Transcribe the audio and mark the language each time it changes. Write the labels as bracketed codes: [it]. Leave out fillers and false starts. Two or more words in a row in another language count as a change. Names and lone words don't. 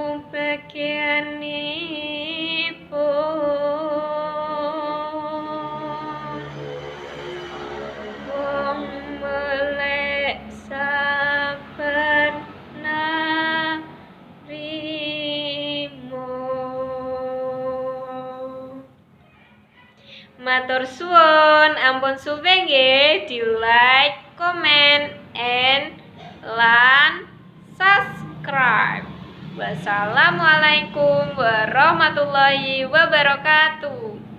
[jv] bagianipun wong melek sabar narimo. Matur suwun, ampun suwe nggih di [en] like, comment, and [jv] lan subscribe. [ar] والسلام عليكم ورحمة الله وبركاته.